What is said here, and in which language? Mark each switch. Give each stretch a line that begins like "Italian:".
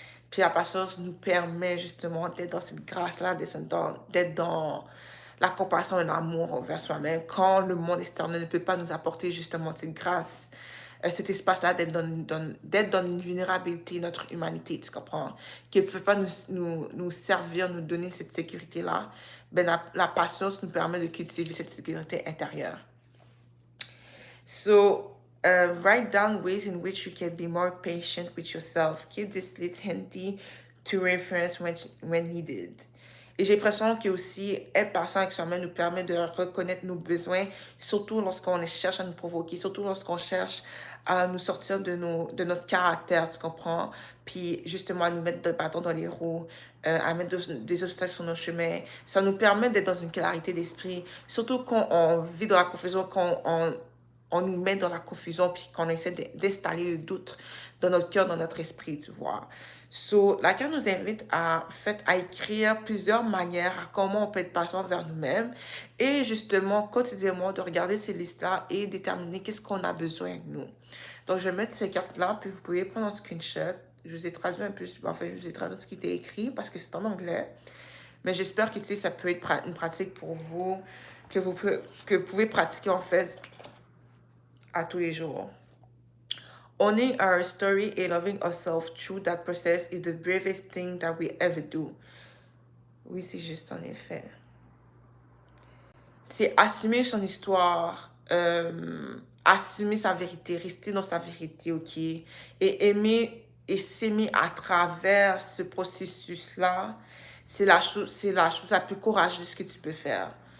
French: Puis la patience nous permet justement d'être dans cette grâce-là, d'être dans la compassion et l'amour envers soi-même quand le monde extérieur ne peut pas nous apporter justement cette grâce, cet espace-là d'être dans une vulnérabilité, notre humanité, tu comprends? Qui ne peut pas nous servir, nous donner cette sécurité-là. Ben, la patience nous permet de cultiver cette sécurité intérieure.
English: So, write down ways in which you can be more patient with yourself. Keep this list handy to reference when needed.
French: Et j'ai l'impression que aussi être patient avec soi-même nous permet de reconnaître nos besoins, surtout lorsqu'on cherche à nous provoquer, surtout lorsqu'on cherche à nous sortir de notre caractère, tu comprends? Puis justement à nous mettre de bâtons dans les roues, à mettre des obstacles sur nos chemins. Ça nous permet d'être dans une clarté d'esprit, surtout quand on vit dans la confusion, quand on nous met dans la confusion, puis qu'on essaie d'installer le doute dans notre cœur, dans notre esprit, tu vois. So, la carte nous invite à écrire plusieurs manières à comment on peut être patient vers nous-mêmes et justement, quotidiennement, de regarder ces listes-là et déterminer qu'est-ce qu'on a besoin de nous. Donc, je vais mettre ces cartes-là, puis vous pouvez prendre un screenshot. Je vous ai traduit un peu, enfin, je vous ai traduit ce qui était écrit parce que c'est en anglais. Mais j'espère que, tu sais, ça peut être une pratique pour vous, que vous pouvez pratiquer, en fait, à tous les jours.
English: Owning our story and loving ourselves through that process is the bravest thing that we ever do.
French: Oui, c'est juste en effet. C'est assumer son histoire, assumer sa vérité, rester dans sa vérité, ok? Et aimer et s'aimer à travers ce processus-là, c'est la chose la plus courageuse que tu peux faire.